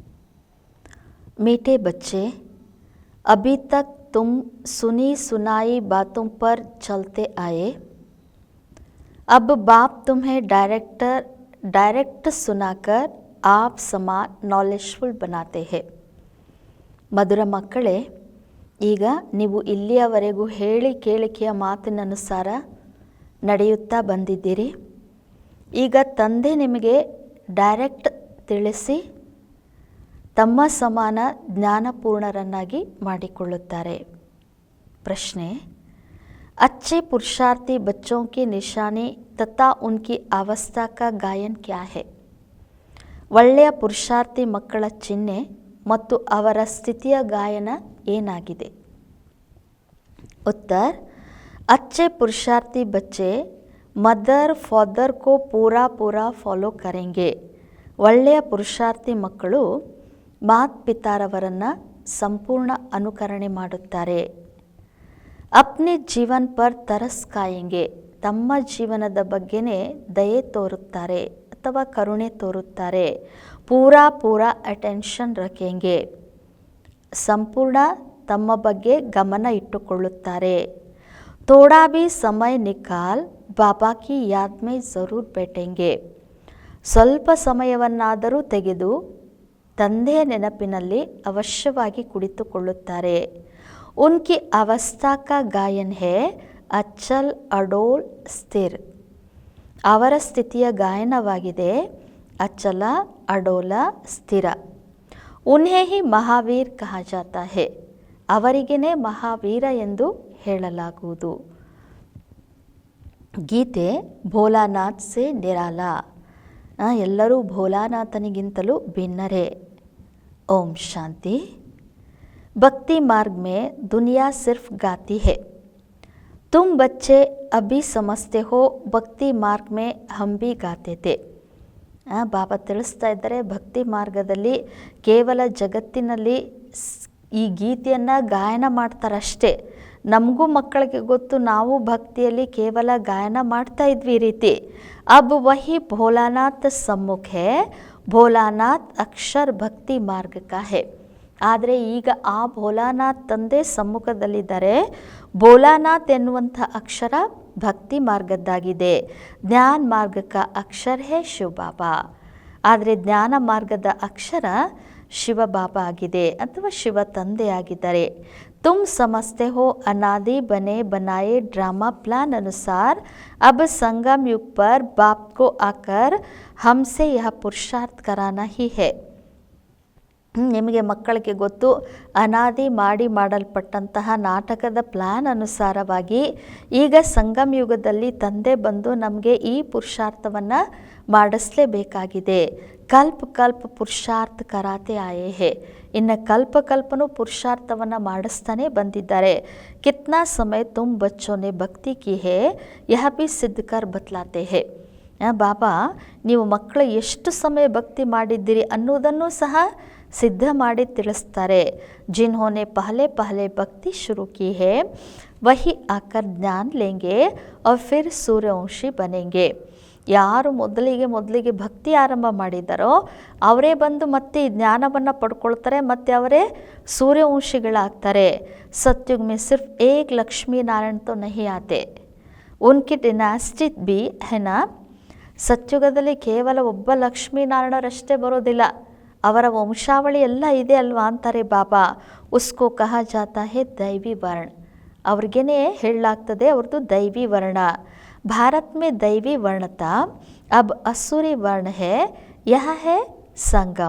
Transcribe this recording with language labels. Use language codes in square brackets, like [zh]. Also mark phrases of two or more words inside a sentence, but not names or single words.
[hi] मीठे बच्चे, अभी तक तुम सुनी सुनाई बातों पर चलते आए। अब बाप तुम्हें डायरेक्ट सुनाकर आप समान नॉलेजफुल बनाते हैं। [kn] ಮಧುರ ಮಕ್ಕಳೇ, ಈಗ ನೀವು ಇಲ್ಲಿಯವರೆಗೂ ಹೇಳಿ ಕೇಳಿಕೆಯ ಮಾತಿನನುಸಾರ ನಡೆಯುತ್ತಾ ಬಂದಿದ್ದೀರಿ. ಈಗ ತಂದೆ ನಿಮಗೆ ಡೈರೆಕ್ಟ್ ತಿಳಿಸಿ ತಮ್ಮ ಸಮಾನ ಜ್ಞಾನಪೂರ್ಣರನ್ನಾಗಿ ಮಾಡಿಕೊಳ್ಳುತ್ತಾರೆ. ಪ್ರಶ್ನೆ: [hi] अच्छे पुरुषार्थी बच्चों की निशानी तथा उनकी अवस्था का गायन क्या है? [kn] ಒಳ್ಳೆಯ ಪುರುಷಾರ್ಥಿ ಮಕ್ಕಳ ಚಿಹ್ನೆ ಮತ್ತು ಅವರ ಸ್ಥಿತಿಯ ಗಾಯನ ಏನಾಗಿದೆ? [hi] उत्तर: अच्छे पुरुषार्थी बच्चे [en] mother father [hi] को पूरा फॉलो करेंगे. [kn] ಒಳ್ಳೆಯ ಪುರುಷಾರ್ಥಿ ಮಕ್ಕಳು ಮಾತ್ಪಿತಾರವರನ್ನು ಸಂಪೂರ್ಣ ಅನುಕರಣೆ ಮಾಡುತ್ತಾರೆ. [hi] अपने जीवन पर तरस खाएंगे. [kn] ತಮ್ಮ ಜೀವನದ ಬಗ್ಗೆನೇ ದಯೆ ತೋರುತ್ತಾರೆ ಅಥವಾ ಕರುಣೆ ತೋರುತ್ತಾರೆ. [hi] पूरा अटेंशन रखेंगे. [kn] ಸಂಪೂರ್ಣ ತಮ್ಮ ಬಗ್ಗೆ ಗಮನ ಇಟ್ಟುಕೊಳ್ಳುತ್ತಾರೆ. [hi] थोड़ा भी समय निकाल बाबा की याद में ज़रूर बैठेंगे. [kn] ಸ್ವಲ್ಪ ಸಮಯವನ್ನಾದರೂ ತೆಗೆದು ತಂದೆಯ ನೆನಪಿನಲ್ಲಿ ಅವಶ್ಯವಾಗಿ ಕುಳಿತುಕೊಳ್ಳುತ್ತಾರೆ. [hi] उनकी अवस्था का गायन है अचल अडोल स्थिर. [kn] ಅವರ ಸ್ಥಿತಿಯ ಗಾಯನವಾಗಿದೆ ಅಚಲ ಅಡೋಲ ಸ್ಥಿರ. [hi] उन्हें ही महावीर कहा जाता है. [kn] ಅವರಿಗೇನೆ ಮಹಾವೀರ ಎಂದು ಹೇಳಲಾಗುವುದು. [hi] गीत भोलानाथ से निराला. [kn] ಎಲ್ಲರೂ ಭೋಲಾನಾಥನಿಗಿಂತಲೂ ಭಿನ್ನರೇ. ಓಂ ಶಾಂತಿ. [hi] भक्ति मार्ग में दुनिया सिर्फ गाती है. तुम बच्चे अभी समझते हो भक्ति मार्ग में हम भी गाते थे. [kn] ಬಾಬಾ ತಿಳಿಸ್ತಾ ಇದ್ದಾರೆ, ಭಕ್ತಿ ಮಾರ್ಗದಲ್ಲಿ ಕೇವಲ ಜಗತ್ತಿನಲ್ಲಿ ಈ ಗೀತೆಯನ್ನು ಗಾಯನ ಮಾಡ್ತಾರಷ್ಟೇ. ನಮಗೂ ಮಕ್ಕಳಿಗೆ ಗೊತ್ತು, ನಾವು ಭಕ್ತಿಯಲ್ಲಿ ಕೇವಲ ಗಾಯನ ಮಾಡ್ತಾ ಇದ್ವಿ ಈ ರೀತಿ. [hi] अब वही भोलानाथ सम्मुख है, भोलानाथ अक्षर भक्ति मार्ग का है. [kn] ಆದರೆ ಈಗ ಆ ಭೋಲಾನಾಥ್ ತಂದೆ ಸಮ್ಮುಖದಲ್ಲಿದ್ದಾರೆ. ಭೋಲಾನಾಥ್ ಎನ್ನುವಂಥ ಅಕ್ಷರ ಭಕ್ತಿ ಮಾರ್ಗದ್ದಾಗಿದೆ. [hi] ज्ञान मार्ग का अक्षर है शिवबाबा. [kn] ಆದರೆ ಜ್ಞಾನ ಮಾರ್ಗದ ಅಕ್ಷರ ಶಿವಬಾಬಾ ಆಗಿದೆ ಅಥವಾ ಶಿವ ತಂದೆ ಆಗಿದ್ದಾರೆ. [hi] तुम समझते हो अनादि बने बनाए ड्रामा प्लान अनुसार अब संगम युग पर बाप को आकर हमसे यह पुरुषार्थ कराना ही है. [kn] ನಿಮಗೆ ಮಕ್ಕಳಿಗೆ ಗೊತ್ತು, ಅನಾದಿ ಮಾಡಲ್ಪಟ್ಟಂತಹ ನಾಟಕದ ಪ್ಲ್ಯಾನ್ ಅನುಸಾರವಾಗಿ ಈಗ ಸಂಗಮ ಯುಗದಲ್ಲಿ ತಂದೆ ಬಂದು ನಮಗೆ ಈ ಪುರುಷಾರ್ಥವನ್ನು ಮಾಡಿಸಲೇಬೇಕಾಗಿದೆ. [hi] कल्प पुरुषार्थ कराते आए हैं. [kn] ಇನ್ನು ಕಲ್ಪನೂ ಪುರುಷಾರ್ಥವನ್ನು ಮಾಡಿಸ್ತಾನೆ ಬಂದಿದ್ದಾರೆ. [hi] कितना समय तुम बच्चों ने भक्ति की है यह भी सिद्ध कर बतलाते हैं. [kn] ಬಾಬಾ, ನೀವು ಮಕ್ಕಳು ಎಷ್ಟು ಸಮಯ ಭಕ್ತಿ ಮಾಡಿದ್ದೀರಿ ಅನ್ನೋದನ್ನು ಸಹ ಸಿದ್ಧ ಮಾಡಿ ತಿಳಿಸ್ತಾರೆ. [hi] जिन्होंने पहले भक्ति शुरू की है वही आकर ज्ञान लेंगे और फिर सूर्यವಂಶಿ बनेंगे. [kn] ಯಾರು ಮೊದಲಿಗೆ ಭಕ್ತಿ ಆರಂಭ ಮಾಡಿದಾರೋ ಅವರೇ ಬಂದು ಮತ್ತೆ ಈ ಜ್ಞಾನವನ್ನು ಪಡ್ಕೊಳ್ತಾರೆ, ಮತ್ತು ಅವರೇ ಸೂರ್ಯವಂಶಿಗಳಾಗ್ತಾರೆ. [hi] सतयुग में सिर्फ एक लक्ष्मी नारायण तो नहीं आते, उनकी डिनास्टी भी है ना. [kn] ಸತ್ಯುಗದಲ್ಲಿ ಕೇವಲ ಒಬ್ಬ ಲಕ್ಷ್ಮೀನಾರಾಯಣರಷ್ಟೇ ಬರೋದಿಲ್ಲ, ಅವರ ವಂಶಾವಳಿ ಎಲ್ಲ ಇದೆ ಅಲ್ವಾ ಅಂತಾರೆ ಬಾಬಾ. [hi] उसको कहा जाता है दैवी वर्ण. [kn] ಅವ್ರಿಗೇನೆ ಹೇಳಲಾಗ್ತದೆ ಅವ್ರದ್ದು ದೈವಿ ವರ್ಣ. [hi] भारत में दैवी वर्ण था अब आसुरी वर्ण है यह है संगम.